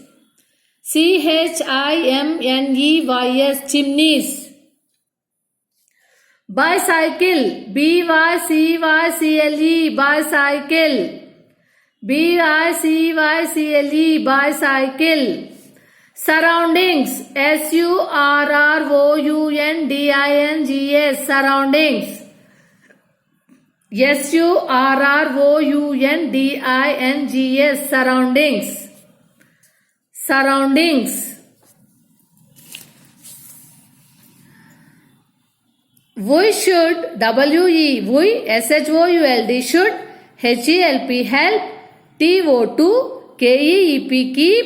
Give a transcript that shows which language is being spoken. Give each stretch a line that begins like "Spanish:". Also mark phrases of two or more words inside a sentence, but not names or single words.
English: C-H-I-M-N-E-Y-S, chimneys. Bicycle, B-Y-C-Y-C-L-E, bicycle. B-I-C-Y-C-L-E, bicycle. Surroundings, S-U-R-R-O-U-N-D-I-N-G-S, surroundings. S-U-R-R-O-U-N-D-I-N-G-S, surroundings. Surroundings. We should, W-E, we, S-H-O-U-L-D, should, H-E-L-P, help. T-O-2, K-E-E-P, keep.